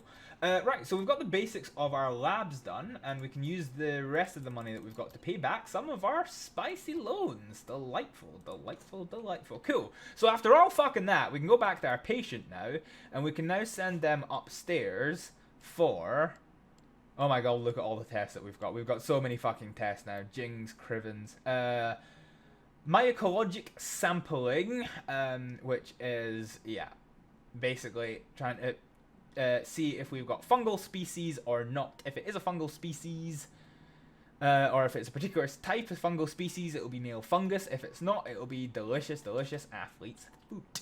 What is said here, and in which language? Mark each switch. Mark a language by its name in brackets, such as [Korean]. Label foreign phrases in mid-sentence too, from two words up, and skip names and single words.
[English] Right, so we've got the basics of our labs done, and we can use the rest of the money that we've got to pay back some of our spicy loans. Delightful, delightful, delightful. Cool. So after all fucking that, we can go back to our patient now, and we can now send them upstairs for. Oh my god, look at all the tests that we've got. We've got so many fucking tests now. Jings, Crivens, mycologic sampling, which is, yeah, basically trying to see if we've got fungal species or not. If it is a fungal species, or if it's a particular type of fungal species, it will be male fungus. If it's not, it will be delicious, delicious athlete's foot.